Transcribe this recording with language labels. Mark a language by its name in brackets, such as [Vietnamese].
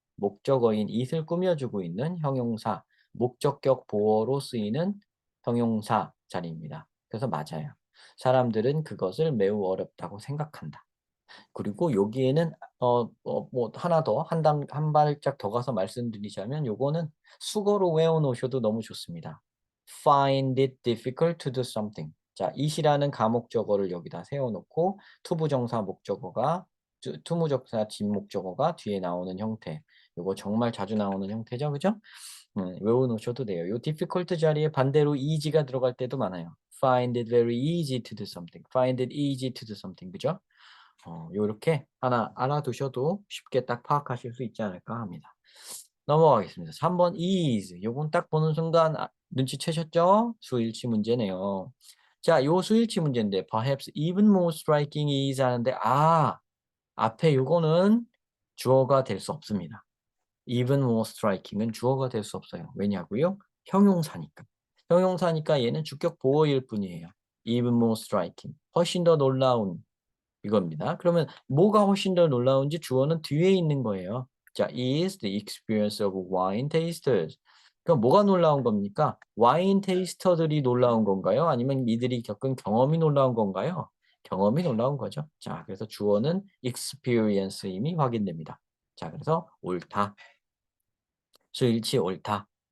[Korean] 목적어인 it을 꾸며주고 있는 형용사, 목적격 보어로 쓰이는 형용사 자리입니다. 그래서 맞아요. 사람들은 그것을 매우 어렵다고 생각한다. 그리고 여기에는 뭐 하나 더 한 발짝 더 가서 말씀드리자면 요거는 수거로 외워 놓으셔도 너무 좋습니다. [English] Find it difficult to do something. [Korean] 자, it이라는 가목적어를 여기다 세워 놓고 투부정사 목적어가 투무적사 진목적어가 뒤에 나오는 형태. 요거 정말 자주 나오는 형태죠. 그죠? 외워 놓으셔도 돼요. 요 difficult 자리에 반대로 easy가 들어갈 때도 많아요. [English] Find it very easy to do something. Find it easy to do something. [Korean] 그죠? 요렇게 하나 알아두셔도 쉽게 딱 파악하실 수 있지 않을까 합니다. 넘어가겠습니다. 3번 is. 요건 딱 보는 순간 눈치채셨죠? 수일치 문제네요. 자, 요 수일치 문제인데 perhaps even more striking is 하는데 앞에 요거는 주어가 될 수 없습니다. even more striking은 주어가 될 수 없어요. 왜냐고요? 형용사니까. 형용사니까 얘는 주격 보어일 뿐이에요. [English] even more striking. [Korean] 훨씬 더 놀라운 이겁니다. 그러면 뭐가 훨씬 더 놀라운지 주어는 뒤에 있는 거예요. [English] 자, is the experience of wine tasters. [Korean] 그럼 뭐가 놀라운 겁니까? 와인 테이스터들이 놀라운 건가요? 아니면 이들이 겪은 경험이 놀라운 건가요? 경험이 놀라운 거죠. 자, 그래서 주어는 experience 이미 확인됩니다. 자, 그래서 옳다. 수일치 옳다.